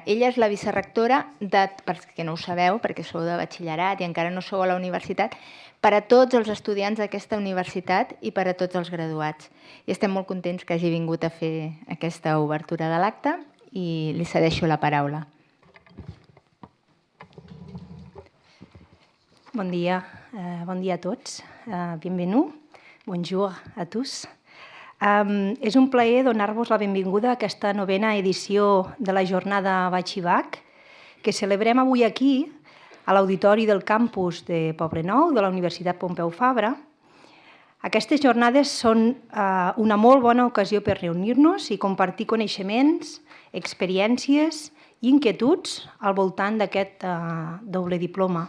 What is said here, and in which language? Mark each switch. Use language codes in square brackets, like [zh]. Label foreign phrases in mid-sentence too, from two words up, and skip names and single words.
[ca] Ella és la vicerrectora, perquè no ho sabeu, perquè sou de batxillerat i encara no sou a la universitat, per a tots els estudiants d'aquesta universitat i per a tots els graduats. I estem molt contents que hagi vingut a fer aquesta obertura de l'acte i li cedeixo la paraula. Bon dia a tots. [fr] Bienvenue. Bonjour a tous. [ca] És un plaer donar-vos la benvinguda a aquesta 9a edició de la jornada Batxibac, que celebrem avui aquí, a l'auditori del campus de Poblenou, de la Universitat Pompeu Fabra. Aquestes jornades són una molt bona ocasió per reunir-nos i compartir coneixements, experiències i inquietuds al voltant d'aquest doble diploma.